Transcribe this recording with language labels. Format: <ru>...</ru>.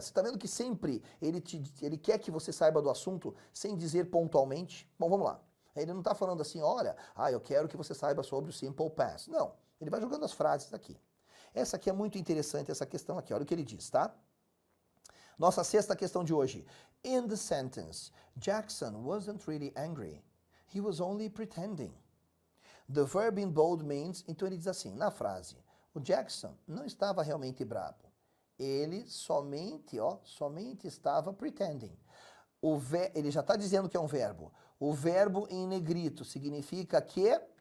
<pt>Você está vendo que sempre ele quer que você saiba do assunto sem dizer pontualmente? Bom, vamos lá. Ele não está falando assim, olha, eu quero que você saiba sobre o Simple Past. Não, ele vai jogando as frases aqui. Essa aqui é muito interessante, essa questão aqui. Olha o que ele diz, tá? Nossa sexta questão de hoje.</pt> <en>In the sentence, Jackson wasn't really angry. He was only pretending. The verb in bold means...</en> <pt>Então ele diz assim, na frase... O Jackson não estava realmente bravo. Ele somente estava pretending. Ele já está dizendo que é um verbo. O verbo em negrito significa que...</pt>